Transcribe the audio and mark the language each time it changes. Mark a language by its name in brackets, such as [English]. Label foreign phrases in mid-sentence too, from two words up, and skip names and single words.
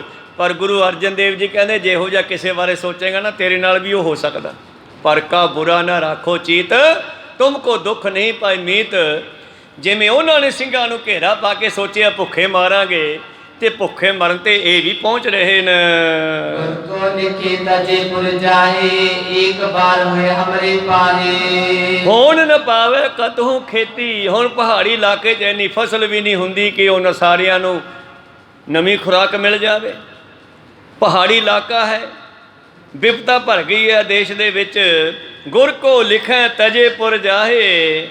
[Punjabi] ਪਰ ਗੁਰੂ ਅਰਜਨ ਦੇਵ ਜੀ ਕਹਿੰਦੇ ਜਿਹੋ ਜਿਹਾ ਕਿਸੇ ਬਾਰੇ ਸੋਚੇਗਾ ਨਾ, ਤੇਰੇ ਨਾਲ ਵੀ ਉਹ ਹੋ ਸਕਦਾ। ਪਰ ਕਾ ਬੁਰਾ ਨਾ ਰਾਖੋ ਚੀਤ, ਤੁਮ ਕੋ ਦੁੱਖ ਨਹੀਂ ਪਾਈ ਮੀਤ। ਜਿਵੇਂ ਉਹਨਾਂ ਨੇ ਸਿੰਘਾਂ ਨੂੰ ਘੇਰਾ ਪਾ ਕੇ ਸੋਚਿਆ ਭੁੱਖੇ ਮਾਰਾਂਗੇ, ਤੇ ਭੁੱਖੇ ਮਰਨ ਤੇ ਇਹ ਵੀ ਪਹੁੰਚ ਰਹੇ ਨੇ। ਗੁਰ ਕੋ ਲਿਖੀ ਤਜੇ ਪੁਰ ਜਾਹੇ, ਏਕ ਬਾਰ ਹੁਏ ਹਮਰੇ ਪਾਹੇ। ਹੁਣ ਨ ਪਾਵੇ ਕਤਹੂ ਖੇਤੀ। ਹੁਣ ਪਹਾੜੀ ਇਲਾਕੇ 'ਚ ਇੰਨੀ ਫਸਲ ਵੀ ਨਹੀਂ ਹੁੰਦੀ ਕਿ ਉਹਨਾਂ ਸਾਰਿਆਂ ਨੂੰ ਨਵੀਂ ਖੁਰਾਕ ਮਿਲ ਜਾਵੇ। ਪਹਾੜੀ ਇਲਾਕਾ ਹੈ, ਵਿਪਤਾ ਭਰ ਗਈ ਹੈ ਦੇਸ਼ ਦੇ ਵਿੱਚ। ਗੁਰ ਕੋ ਲਿਖੈ ਤਜੇ ਪੁਰ ਜਾਹੇ।